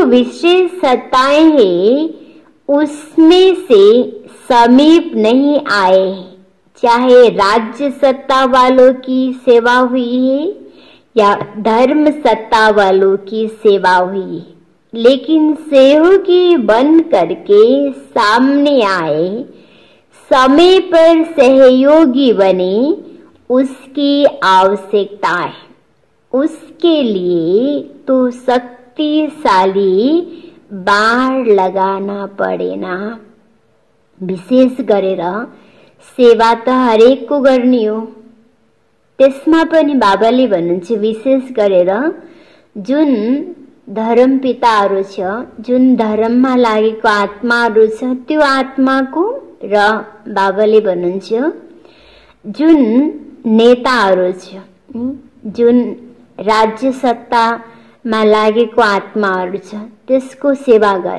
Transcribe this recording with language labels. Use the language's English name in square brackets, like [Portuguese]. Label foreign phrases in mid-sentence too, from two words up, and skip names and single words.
[Hindi] विशेष सत्ताएं हैं उसमें से समीप नहीं आए, चाहे राज्य सत्ता वालों की सेवा हुई है या धर्म सत्ता वालों की सेवा हुई है, लेकिन सहयोगी बन करके सामने आए, समय पर सहयोगी बने, उसकी आवश्यकता है। उसके लिए तो शक्तिशाली बाण लगाना पड़े ना। [Nepali] विशेष गरेर सेवा त हरेक को गर्ने हो। त्यसमा पनि बाबाले भन्नुहुन्छ विशेष गरेर जुन धर्म पिताहरू छ, जुन धर्ममा लागेको आत्माहरू छ, त्यो आत्माको र बाबाले भन्नुहुन्छ जुन नेताहरू छ, जुन राज्य सत्तामा लागेको आत्माहरू छ, त्यसको सेवा गर।